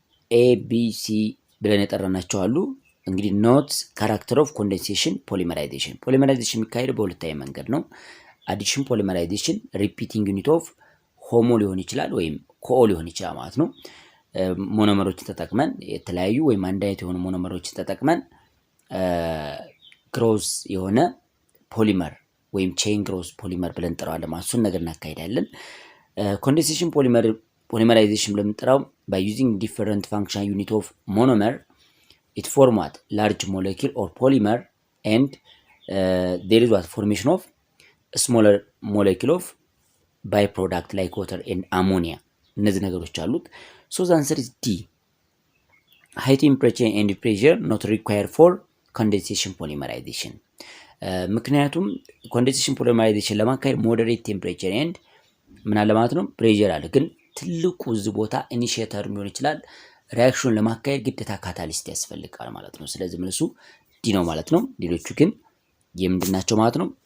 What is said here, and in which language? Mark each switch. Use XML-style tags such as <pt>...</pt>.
<am>A B C ብለን የጠራናቸው አሉ። እንግዲህ ኖት ካራክተር ኦፍ ኮንደንሴሽን ፖሊመራይዜሽን። ፖሊመራይዜሽን የሚካሄደው በሁለታዊ መንገድ ነው። አዲሽን ፖሊመራይዜሽን ሪፒቲንግ ዩኒት ኦፍ ሆሞ ሊሆን ይችላል ወይም ኮኦ ሊሆን ይችላል ማለት ነው። ሞኖመሮችን ተጠቅመን የተለያዩ ወይም አንድ አይነት የሆኑ ሞኖመሮችን ተጠቅመን ግሮዝ የሆነ ፖሊመር ወይም ቼን ግሮዝ ፖሊመር ብለን እንጠራዋለን ማለት እሱን ነገር እናካሄዳለን። ኮንደንሴሽን ፖሊመራይዜሽን ብለን የምንጠራው</am> <en>by using different functional unit of monomer it form what? large molecule or polymer and there is what? formation of smaller molecule of byproduct like water and ammonia.</en> <am>እነዚህ ነገሮች አሉት።</am> <en>so the answer is D. high temperature and pressure not required for condensation polymerization.</en> <am>ምክንያቱም ኮንደንሴሽን ፖሊመራይዜሽን ለማካሄድ ሞደሬት ቴምፕሬቸር ኤንድ ምን አለ ማለት ነው ፕሬዠር አለ። ግን ትልቁ እዚህ ቦታ ኢኒሺየተር ሊሆን ይችላል። ሪያክሽን ለማካሄድ ግዴታ ካታሊስት ያስፈልጋል ማለት ነው። ስለዚህ መልሱ ዲ ነው ማለት ነው። ሌሎቹ ግን የምንድን ናቸው ማለት ነው?</am>